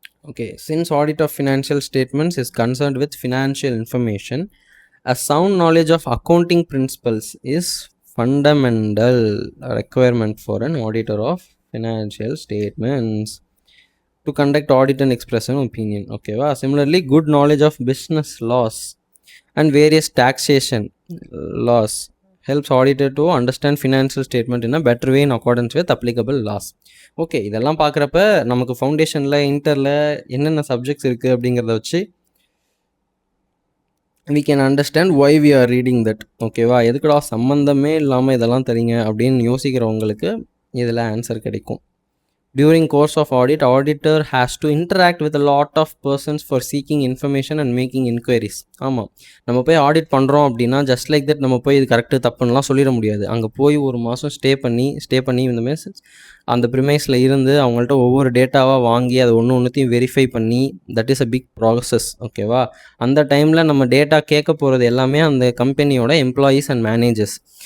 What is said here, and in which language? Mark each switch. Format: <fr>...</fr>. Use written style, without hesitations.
<en>Okay, since audit of financial statements is concerned with financial information, a sound knowledge of accounting principles is fundamental requirement for an auditor of financial statements to conduct audit and express an opinion.</en> <ta>ஓகேவா?</ta> <en>Similarly, good knowledge of business laws and various taxation laws helps auditor to understand financial statement in a better way in accordance with applicable laws.</en> <ta>Okay, இதெல்லாம் பார்க்குறப்ப நமக்கு ஃபவுண்டேஷனில் இன்டரில் என்னென்ன subjects இருக்குது அப்படிங்கிறத வச்சு</ta> <en>we can understand why we are reading that.</en> <ta>ஓகேவா? எதுக்குடா சம்மந்தமே இல்லாமல் இதெல்லாம் தரீங்க அப்படின்னு யோசிக்கிறவங்களுக்கு இதில் ஆன்சர் கிடைக்கும்.</ta> <en>During course of audit, auditor has to interact with a lot of persons for seeking information and making inquiries.</en> <ta>ஆமாம், நம்ம போய் ஆடிட் பண்ணுறோம் அப்படின்னா ஜஸ்ட் லைக் தட் நம்ம போய் இது கரெக்டு தப்புன்னெலாம் சொல்லிட முடியாது. அங்கே போய் ஒரு மாதம் ஸ்டே பண்ணி இந்த மீன்ஸ் அந்த ப்ரிமைஸில் இருந்து அவங்கள்ட்ட ஒவ்வொரு டேட்டாவாக வாங்கி அதை ஒன்றுத்தையும் வெரிஃபை பண்ணி</ta> <en>That is a big process.</en> <ta>ஓகேவா? அந்த டைமில் நம்ம டேட்டா கேட்க போகிறது எல்லாமே அந்த கம்பெனியோட எம்ப்ளாயீஸ் அண்ட் மேனேஜர்ஸ்.</ta>